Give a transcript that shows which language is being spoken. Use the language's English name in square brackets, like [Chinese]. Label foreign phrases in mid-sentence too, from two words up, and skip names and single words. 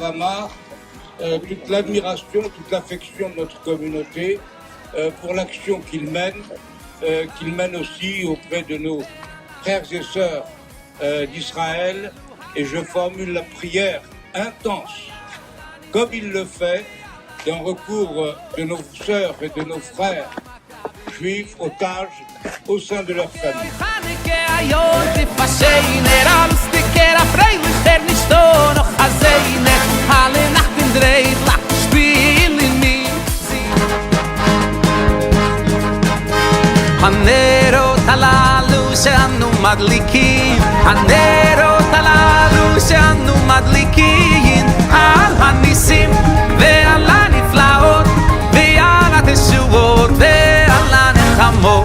[French] Amar toute l'admiration, toute l'affection de notre communauté pour l'action qu'il mène aussi auprès de nos frères et sœurs d'Israël, et je formule la prière intense, comme il le fait, d'un recours de nos sœurs et de nos frères juifs otages au sein de leur famille. [Hebrew] הנרות הללו שאנו מדליקים, הנרות הללו שאנו מדליקים, על הניסים ועל הנפלאות ועל התשועות ועל הנחמות.